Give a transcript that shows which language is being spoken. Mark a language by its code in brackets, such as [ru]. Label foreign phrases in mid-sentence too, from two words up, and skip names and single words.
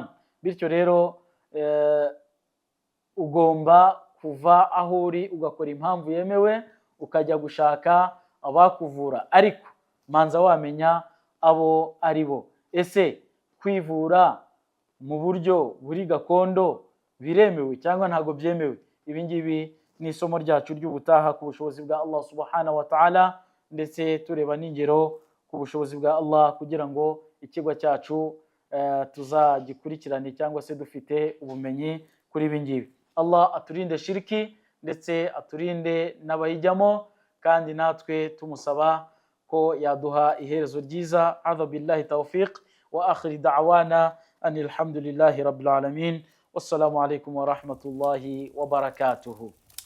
[rw] Bityo rero ugomba kuva aho uri ugakora impamvu yemewe, ukajya gushaka abakuvura, ariko manza wamenya abo ari bo. Ese kwivura mu buryo buri gakondo biremewe cyangwa ntago byemewe? Ibi ngibi ni isomo ryacu ry'ubutaha ku bushobozi bwa [ar] الله سبحانه وتعالى, [rw] ndetse tureba n'ingero ku bushobozi bwa Allah kugira ngo ikigwa cyacu tuzagikurikirane cyangwa se dufite ubumenyi kuri ibi ngibi. Allah aturinde shiriki ndetse aturinde n'abayijyamo, kandi natwe tumusaba ko yaduha iherezo ryiza. [ar] هذا بالله التوفيق وآخر دعوانا أن الحمد لله رب العالمين. والسلام عليكم ورحمة الله وبركاته.